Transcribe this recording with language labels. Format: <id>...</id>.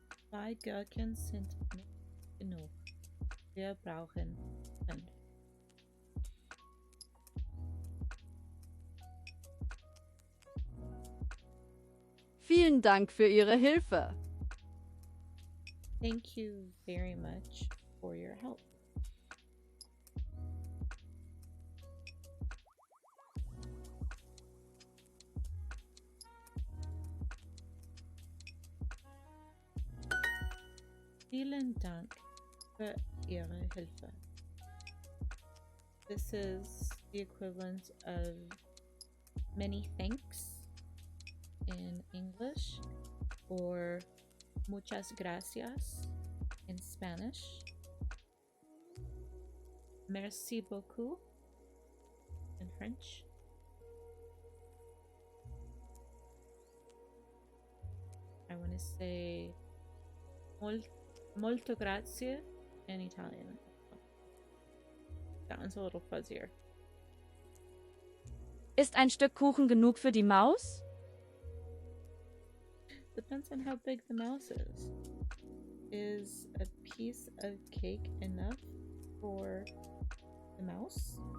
<de>Zwei Gurken sind nicht genug. Wir brauchen 5. Vielen Dank für Ihre Hilfe.</de> <en>Thank you very much for your help.</en> <de>Vielen Dank für Ihre Hilfe.</de> <en>This is the equivalent of many thanks in English, or</en> <es>muchas gracias</es> <en>in Spanish,</en> <fr>merci beaucoup</fr> <en>in French, I want to say</en> <it>molto grazie</it> <en>in Italian. That one's a little fuzzier.</en> <de>Ist ein Stück Kuchen genug für die Maus?</de> <en>Depends on how big the mouse is. Is a piece of cake enough for the mouse?</en>